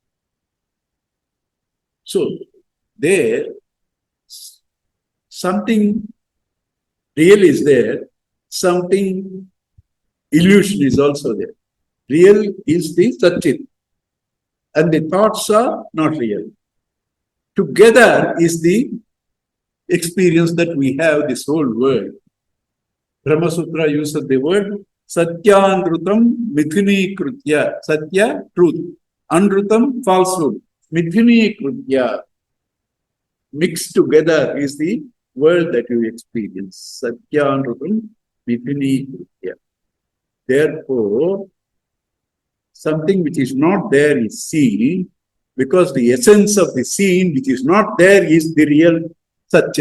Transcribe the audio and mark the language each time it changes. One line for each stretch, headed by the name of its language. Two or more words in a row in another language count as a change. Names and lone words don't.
English: So, there, something real is there, something illusion is also there. Real is the Satchit, and the thoughts are not real. Together is the experience that we have this whole world. Brahma Sutra uses the word
Sanskrit: सत्यानृतम् मिथुनी कृत्य.
English: Satya, truth. Andrutam, falsehood.
Sanskrit: मिथुनी कृत्य.
English: Mixed together is the world that you experience.
Sanskrit: सत्यानृतम् मिथुनी कृत्य.
English: Therefore, something which is not there is seen, because the essence of the seen which is not there is the real Satchit.